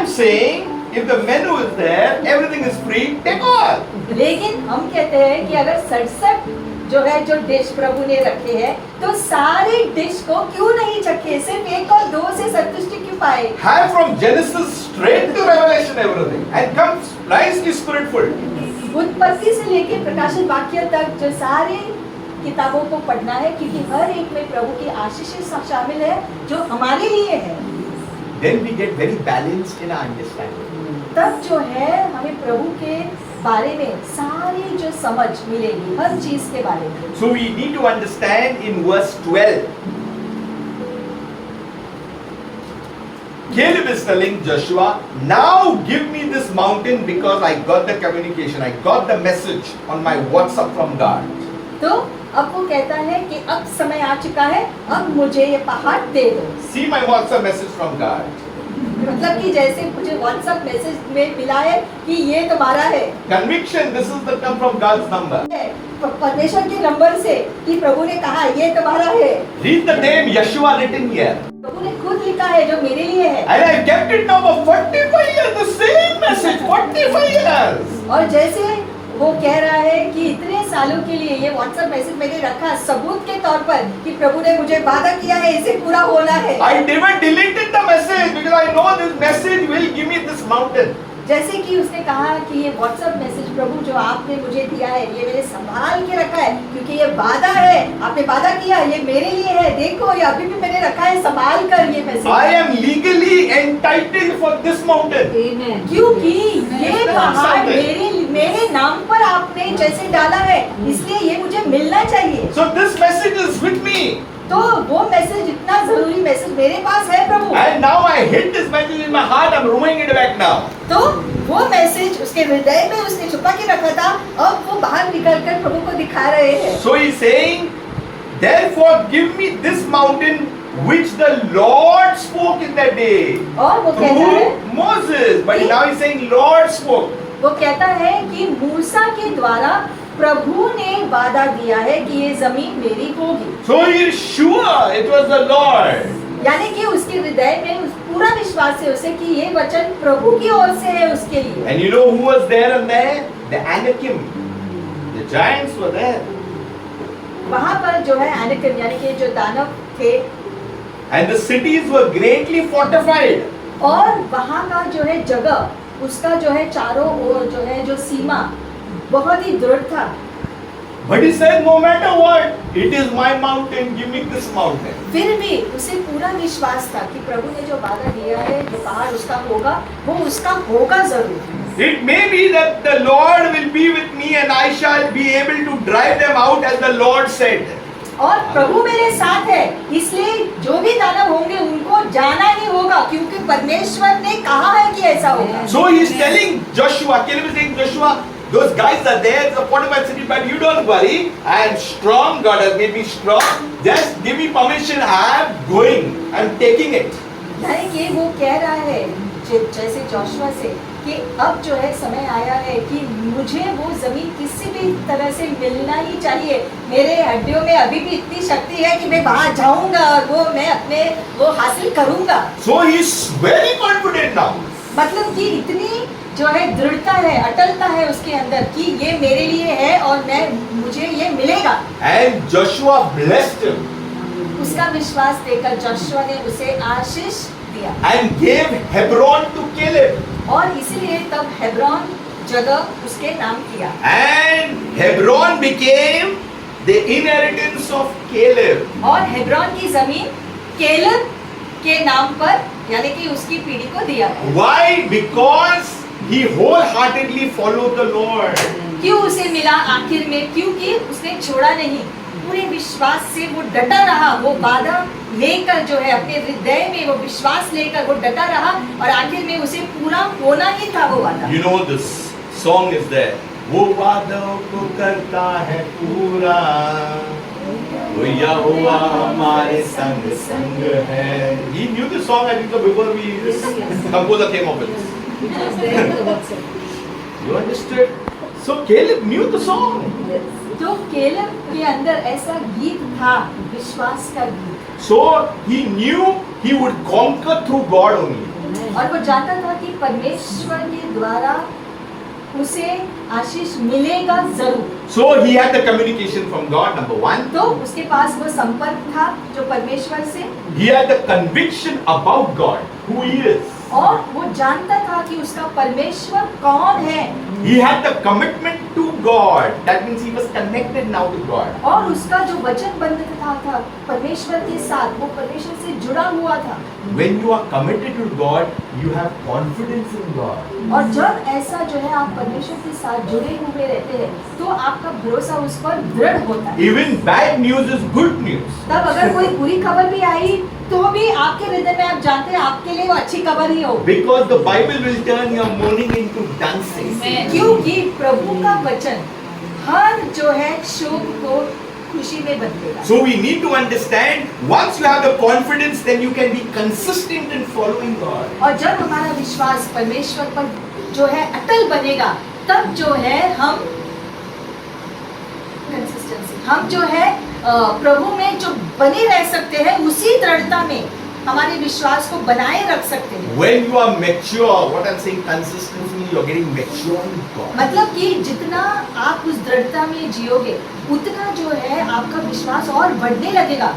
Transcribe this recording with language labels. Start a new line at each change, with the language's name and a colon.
English: am saying, if the menu is there, everything is free, take all.
Hindi: लेकिन हम कहते हैं कि अगर 67 जो है जो डिश प्रभु ने रखे हैं तो सारे डिश को क्यों नहीं चखे, सिर्फ 1 और 2 से संतुष्टि क्यों पाए।
English: Have from Genesis straight to Revelation everything and come nicely spirit-full.
Hindi: उत्पत्ति से लेकर प्रकाशित वाक्य तक जो सारे किताबों को पढ़ना है, क्योंकि हर एक में प्रभु की आशीषें शामिल है जो हमारे लिए है।
English: Then we get very balanced in our understanding.
Hindi: तब जो है हमें प्रभु के बारे में सारी जो समझ मिलेगी, हर चीज के बारे में।
English: So we need to understand in verse 12. Caleb is telling Joshua, now give me this mountain because I got the communication, I got the message on my WhatsApp from God.
Hindi: तो अब वो कहता है कि अब समय आ चुका है, अब मुझे ये पहाड़ दे दो।
English: See my WhatsApp message from God.
Hindi: मतलब कि जैसे मुझे व्हाट्सएप मैसेज में मिला है कि ये तुम्हारा है,
English: Conviction, this is the come from God's number.
Hindi: परमेश्वर के नंबर से कि प्रभु ने कहा ये तुम्हारा है।
English: Read the name Yeshua written here.
Hindi: प्रभु ने खुद लिखा है जो मेरे लिए है।
English: And I kept it now for 45 years, the same message, 45 years.
Hindi: और जैसे वो कह रहा है कि इतने सालों के लिए ये व्हाट्सएप मैसेज मैंने रखा सबूत के तौर पर कि प्रभु ने मुझे वादा किया है इसे पूरा होना है।
English: I never deleted the message because I know this message will give me this mountain.
Hindi: जैसे कि उसने कहा कि ये व्हाट्सएप मैसेज प्रभु जो आपने मुझे दिया है ये मैंने संभाल के रखा है क्योंकि ये वादा है, आपने वादा किया ये मेरे लिए है, देखो ये अभी भी मैंने रखा है संभाल कर ये message.
English: I am legally entitled for this mountain.
Hindi: क्योंकि ये पहाड़ मेरे नाम पर आपने जैसे डाला है इसलिए ये मुझे मिलना चाहिए।
English: So this message is with me.
Hindi: तो वो मैसेज इतना जरूरी मैसेज मेरे पास है प्रभु।
English: And now I hid this message in my heart. I'm throwing it back now.
Hindi: तो वो मैसेज उसके हृदय में उसने छुपा के रखा था, अब वो बाहर निकल कर प्रभु को दिखा रहे हैं।
English: So he's saying, therefore give me this mountain which the Lord spoke in that day
Hindi: और वो कहता है
English: through Moses. But now he's saying Lord spoke.
Hindi: वो कहता है कि मूसा के द्वारा प्रभु ने वादा दिया है कि ये जमीन मेरी होगी।
English: So he is sure it was the Lord.
Hindi: यानी कि उसके हृदय में उस पूरा विश्वास है उसे कि ये वचन प्रभु की ओर से है उसके लिए।
English: And you know who was there and there? The Anakim. The giants were there.
Hindi: वहाँ पर जो है एनाकिम यानी कि जो दानव थे
English: And the cities were greatly fortified.
Hindi: और वहाँ का जो है जगह उसका जो है चारों ओर जो है जो सीमा बहुत ही दृढ़ था।
English: But he said, no matter what, it is my mountain, give me this mountain.
Hindi: फिर भी उसे पूरा विश्वास था कि प्रभु ने जो वादा दिया है जो पहाड़ उसका होगा वो उसका होगा जरूर।
English: It may be that the Lord will be with me and I shall be able to drive them out as the Lord said.
Hindi: और प्रभु मेरे साथ है इसलिए जो भी दानव होंगे उनको जाना ही होगा क्योंकि परमेश्वर ने कहा है कि ऐसा होगा।
English: So he is telling Joshua, Caleb is saying, Joshua, those guys are there, it's a fortified city, but you don't worry, I am strong, God has made me strong, just give me permission, I am going, I am taking it.
Hindi: यानी कि वो कह रहा है जैसे Joshua से कि अब जो है समय आया है कि मुझे वो जमीन किसी भी तरह से मिलना ही चाहिए, मेरे हड्डियों में अभी भी इतनी शक्ति है कि मैं वहां जाऊंगा और वो मैं अपने वो हासिल करूंगा।
English: So he is very confident now.
Hindi: मतलब कि इतनी जो है दृढ़ता है अटलता है उसके अंदर कि ये मेरे लिए है और मुझे ये मिलेगा।
English: And Joshua blessed him
Hindi: उसका विश्वास देकर जोशुआ ने उसे आशीष दिया
English: and gave Hebron to Caleb.
Hindi: और इसीलिए तब हेब्रोन जगह उसके नाम किया।
English: And Hebron became the inheritance of Caleb.
Hindi: और हेब्रोन की जमीन केलेब के नाम पर यानी कि उसकी पीढ़ी को दिया गया।
English: Why? Because he wholeheartedly followed the Lord.
Hindi: क्यों उसे मिला आखिर में? क्योंकि उसने छोड़ा नहीं, पूरे विश्वास से वो डटा रहा, वो वादा लेकर जो है अपने हृदय में वो विश्वास लेकर वो डटा रहा और आखिर में उसे पूरा होना ही था वो वादा।
English: You know this song is there.
Hindi: वो वादों को करता है पूरा, वो यहोवा हमारे संग संग है।
English: He knew the song I think so before we composer came up with this. You understood? So Caleb knew the song.
Hindi: तो केलेब के अंदर ऐसा गीत था, विश्वास का गीत।
English: So he knew he would conquer through God only.
Hindi: और वो जानता था कि परमेश्वर के द्वारा उसे आशीष मिलेगा जरूर।
English: So he had the communication from God, number one.
Hindi: तो उसके पास वो संपर्क था जो परमेश्वर से,
English: He had the conviction about God, who he is.
Hindi: और वो जानता था कि उसका परमेश्वर कौन है।
English: He had the commitment to God. That means he was connected now to God.
Hindi: और उसका जो वचन बंधता था परमेश्वर के साथ, वो परमेश्वर से जुड़ा हुआ था।
English: When you are committed to God, you have confidence in God.
Hindi: और जब ऐसा जो है आप परमेश्वर के साथ जुड़े हुए रहते हैं तो आपका भरोसा उस पर दृढ़ होता है।
English: Even bad news is good news.
Hindi: तब अगर कोई बुरी खबर भी आई तो भी आपके हृदय में आप जानते हैं आपके लिए वो अच्छी खबर ही हो।
English: Because the Bible will turn your mourning into dancing.
Hindi: क्योंकि प्रभु का वचन हर जो है शोक को खुशी में बदलेगा।
English: So we need to understand, once you have the confidence, then you can be consistent in following God.
Hindi: और जब हमारा विश्वास परमेश्वर पर जो है अटल बनेगा तब जो है हम कंसिस्टेंसी, हम जो है प्रभु में जो बने रह सकते हैं उसी दृढ़ता में हमारे विश्वास को बनाए रख सकते हैं।
English: When you are mature, what I'm saying consistently, you're getting mature in God.
Hindi: मतलब कि जितना आप उस दृढ़ता में जियोगे उतना जो है आपका विश्वास और बढ़ने लगेगा,